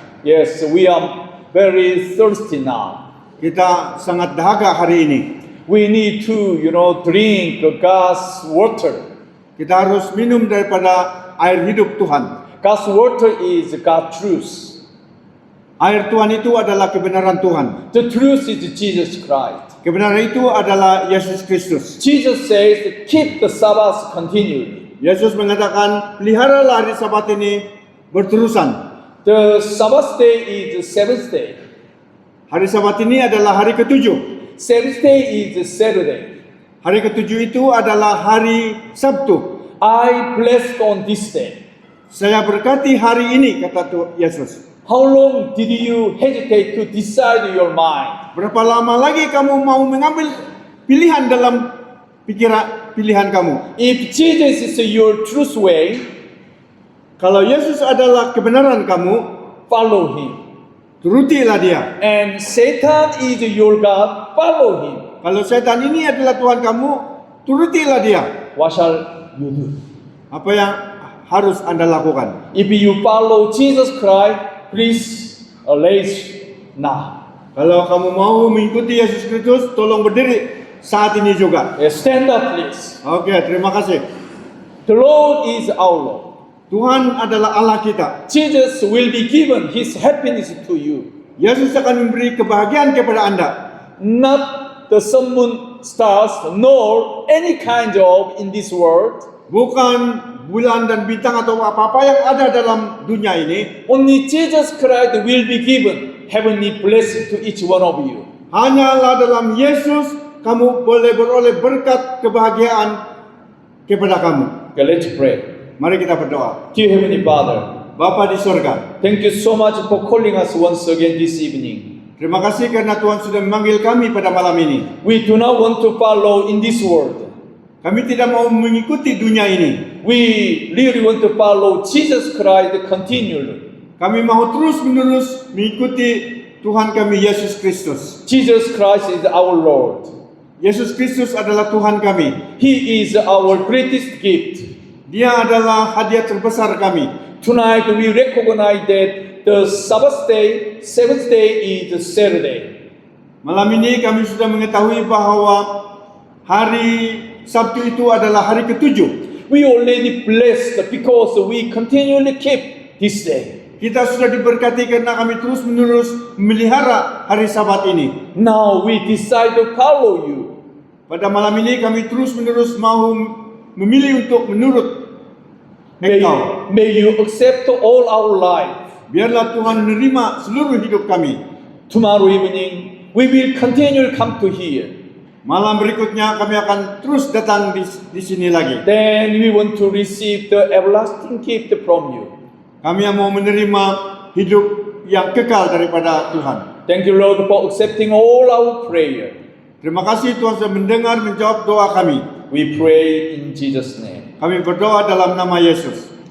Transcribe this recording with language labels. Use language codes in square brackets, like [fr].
[en] Yes, we are very thirsty now. [ms] Kita sangat dahaga hari ini. [en] We need to, drink God's water. [ms] Kita harus minum daripada air hidup Tuhan. [en] God's water is God's truth. [ms] Air Tuhan itu adalah kebenaran Tuhan. [en] The truth is Jesus Christ. [ms] Kebenaran itu adalah Yesus Kristus. [en] Jesus says, keep the Sabbath continually. [ms] Yesus mengatakan, peliharalah hari Sabat ini berterusan. [en] The Sabbath day is the seventh day. [ms] Hari Sabat ini adalah hari ketujuh. [en] Seventh day is the Saturday. [ms] Hari ketujuh itu adalah hari Sabtu. [en] I blessed on this day. [ms] Saya berkati hari ini, kata Yesus. [en] How long did you hesitate to decide your mind? [ms] Berapa lama lagi kamu mau mengambil pilihan dalam pilihan kamu? [en] If Jesus is your truth way, [ms] Kalau Yesus adalah kebenaran kamu, [en] follow him. [ms] turutilah dia. [en] And Satan is your God, follow him. [ms] Kalau setan ini adalah Tuhan kamu, turutilah dia. [en] What shall you do? [ms] Apa yang harus Anda lakukan? [en] If you follow Jesus Christ, please raise now. [ms] Kalau kamu mau mengikuti Yesus Kristus, tolong berdiri saat ini juga. [en] Stand up, please. [ms] Oke, terima kasih. [en] The Lord is our Lord. [ms] Tuhan adalah Allah kita. [en] Jesus will be given his happiness to you. [ms] Yesus akan memberi kebahagiaan kepada Anda. [en] Not the sun, moon, stars, nor any kind of in this world. [ms] Bukan bulan dan bintang atau apa-apa yang ada dalam dunia ini. [en] Only Jesus Christ will be given heavenly blessing to each one of you. [ms] Hanyalah dalam Yesus kamu boleh beroleh berkat kebahagiaan kepada kamu. [en] Okay, let's pray. [ms] Mari kita berdoa. [en] Dear Heavenly Father, [ms] Bapa di sorga, [en] thank you so much for calling us once again this evening. [ms] terima kasih karena Tuhan sudah memanggil kami pada malam ini. [en] We do not want to follow in this world. [ms] Kami tidak mau mengikuti dunia ini. [en] We really want to follow Jesus Christ continually. [ms] Kami mau terus-menerus mengikuti Tuhan kami Yesus Kristus. [en] Jesus Christ is our Lord. [ms] Yesus Kristus adalah Tuhan kami. [en] He is our greatest gift. [ms] Dia adalah hadiah terbesar kami. [en] Tonight we recognize that the Sabbath day, seventh day is the Saturday. [ms] Malam ini kami sudah mengetahui bahwa hari Sabtu itu adalah hari ketujuh. [en] We already blessed because we continually keep this day. [ms] Kita sudah diberkati karena kami terus-menerus memelihara hari Sabat ini. [en] Now we decide to follow you. [ms] Pada malam ini kami terus-menerus mau memilih untuk menurut [en] May, [ms] Engkau. [en] may you accept all our life. [ms] Biarlah Tuhan menerima seluruh hidup kami. [en] Tomorrow evening we will continue to come to here. [ms] Malam berikutnya kami akan terus datang di sini lagi. [en] Then we want to receive the everlasting gift from you. [ms] Kami yang mau menerima hidup yang kekal daripada Tuhan. [en] Thank you, Lord, for accepting all our prayer. [ms] Terima kasih Tuhan sudah mendengar menjawab doa kami. [en] We pray in Jesus' name. [ms] Kami berdoa dalam nama Yesus.